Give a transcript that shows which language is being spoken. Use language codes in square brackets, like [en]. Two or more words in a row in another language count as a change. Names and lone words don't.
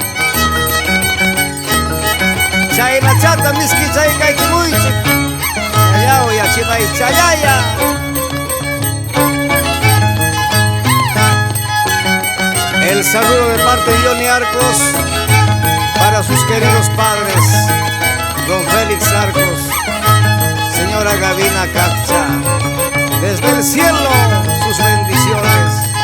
[qu] Chayna Chata Miski Chayca y Kimuichi, Chayao y Achiba y Chayaya. [es] El saludo de parte de Johnny Arcos para sus queridos padres, don Félix Arcos, señora Gavina Capcha, desde el cielo sus bendiciones.